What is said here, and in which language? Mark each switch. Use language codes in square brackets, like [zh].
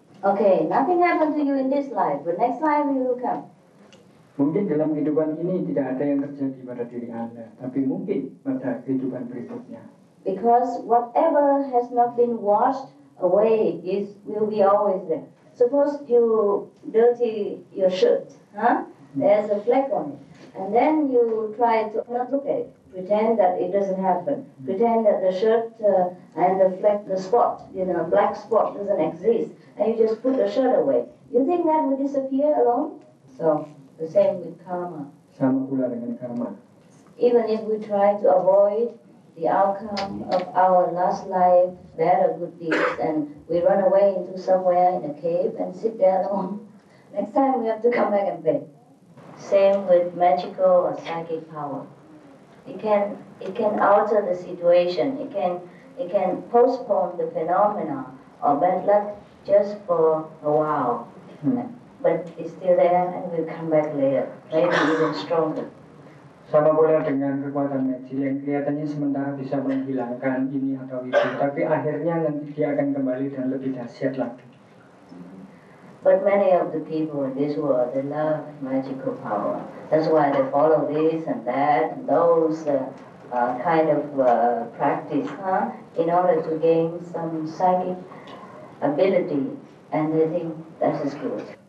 [en] Okay, nothing happened to you in this life, but next life it will come. [id] Mungkin dalam kehidupan ini tidak ada yang terjadi pada diri Anda, tapi mungkin pada kehidupan berikutnya. [en] Because whatever has not been washed away will be always there. Suppose you dirty your shirt, there's a fleck on it, and then you try to not look at it, pretend that it doesn't happen, pretend that the shirt and the fleck, the spot, black spot doesn't exist, and you just put the shirt away. You think that will disappear alone? So the same with karma. [id] Sama pula dengan karma. [en] Even if we try to avoid the outcome of our last life, bad or good deeds, and we run away into somewhere in a cave and sit there alone, next time we have to come back and pay. Same with magical or psychic power. It can alter the situation. It can postpone the phenomena of bad luck just for a while. But it's still there and will come back later, maybe even stronger. [id] Sama pula dengan kekuatan magic yang kelihatannya sementara bisa menghilangkan ini atau itu, tapi akhirnya nanti dia akan kembali dan lebih dahsyat lagi. [en] But many of the people in this world, they love magical power. That's why they follow this and that and those kind of practice, in order to gain some psychic ability, and they think that is good.